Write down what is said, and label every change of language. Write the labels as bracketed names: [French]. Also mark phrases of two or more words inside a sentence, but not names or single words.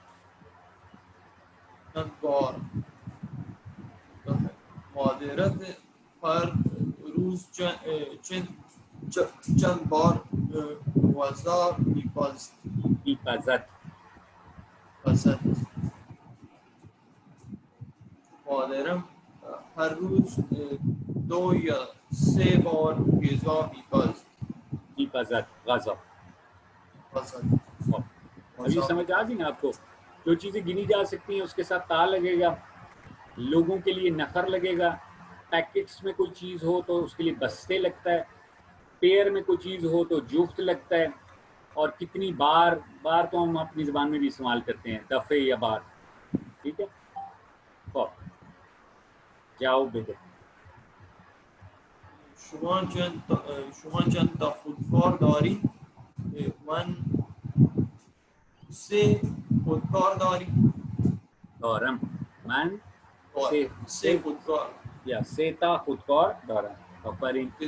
[Persian] چند بار معذرت هر روز چند بار موظف میپزد. مادرم هر روز 2 یا 3 بار غذا میپزد. غذا. [Urdu] اب یہ سمجھ آ گئی نا آپ کو؟ جو چیزیں گنی جا سکتی ہیں اس کے ساتھ تا لگے گا. لوگوں کے لیے نفر لگے گا. پیکٹس میں کوئی چیز ہو تو اس کے لیے بستے لگتا ہے. پیئر میں کوئی چیز ہو تو جفت لگتا ہے. اور کتنی بار تو ہم اپنی زبان میں بھی استعمال کرتے ہیں, دفعے یا بار. ٹھیک ہے. جاؤ بیٹے. [Persian] شما چند تا خودکار دارید؟ من 3 خودکار دارم. من 3 خودکار یا 3 تا خودکار دارم. آفرین.